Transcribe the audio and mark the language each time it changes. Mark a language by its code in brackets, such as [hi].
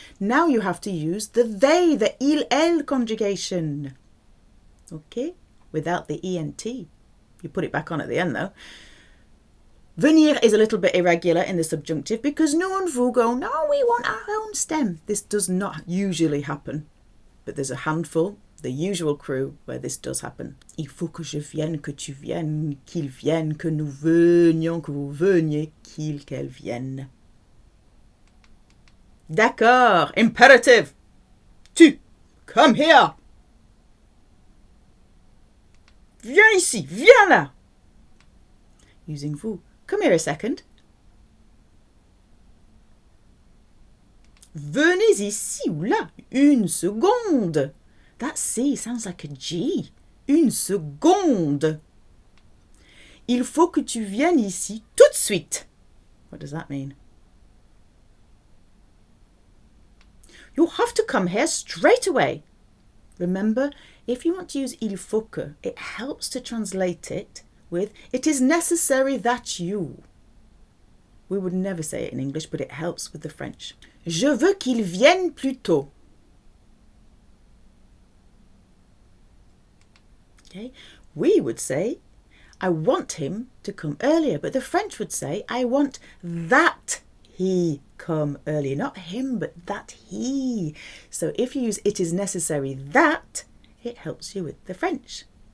[en] Now you have to use the they, the il, elle conjugation. Okay? without the ENT. You put it back on at the end though. Venir is a little bit irregular in the subjunctive because nous and vous go, no, we want our own stem. This does not usually happen, but there's a handful, the usual crew, where this does happen. [fr] Il faut que je vienne, que tu viennes, qu'il vienne, que nous venions, que vous veniez, qu'il, qu'elle vienne. D'accord, [en] imperative. Tu, come here. [fr] Viens ici, viens là. [en] Using vous. Come here a second. [fr] Venez ici ou là. Une seconde. [en] That C sounds like a G. [fr] Une seconde. Il faut que tu viennes ici tout de suite. [en] What does that mean? You have to come here straight away. Remember, if you want to use il faut que, it helps to translate it with it is necessary that you. We would never say it in English, but it helps with the French. [fr] Je veux qu'il vienne plus tôt. [en] Okay, we would say I want him to come earlier, but the French would say I want that he come earlier, not him, but that he. So if you use it is necessary that, it helps you with the French.